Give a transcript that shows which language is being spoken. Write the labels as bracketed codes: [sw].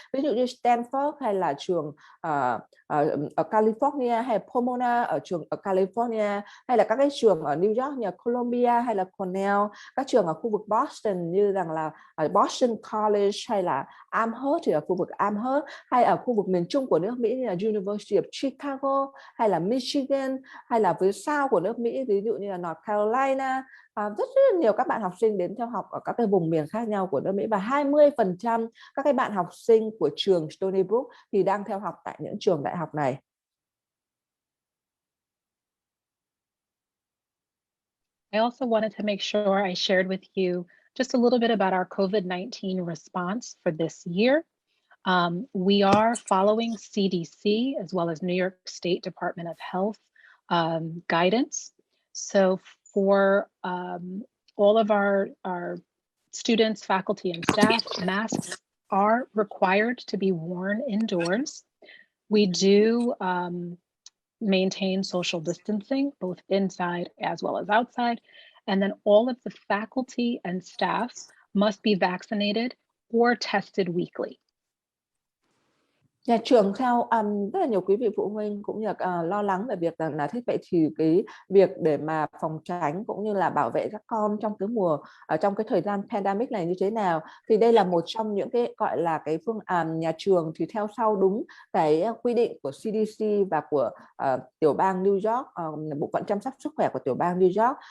[vi] Ví dụ như Stanford hay là trường ở California, hay Pomona ở trường ở California, hay là các cái trường ở New York như Columbia hay là Cornell, các trường ở khu vực Boston như rằng là Boston College hay là Amherst thì ở khu vực Amherst, hay ở khu vực miền Trung của nước Mỹ như là University of Chicago hay là Michigan, hay là phía sau của nước Mỹ ví dụ như là North Carolina. Rất nhiều các bạn học sinh đến theo học ở các cái vùng miền khác nhau của nước Mỹ, và 20% các cái bạn học sinh của trường Stony Brook thì đang theo học tại những trường đại học này. [en] I also wanted to make sure I shared with you just a little bit about our COVID-19 response for this year. We are following CDC as well as New York State Department of Health guidance. So for all of our students, faculty, and staff, masks are required to be worn indoors. We do maintain social distancing, both inside as well as outside. And then all of the faculty and staff must be vaccinated or tested weekly. [vi] Nhà trường theo rất là nhiều quý vị phụ huynh cũng như lo lắng về việc là thế vậy thì cái việc để mà phòng tránh cũng như là bảo vệ các con trong cái trong cái thời gian pandemic này như thế nào, thì đây là một trong những cái gọi là cái nhà trường thì theo sau đúng cái quy định của CDC và của tiểu bang New York, bộ phận chăm sóc sức khỏe của tiểu bang New York.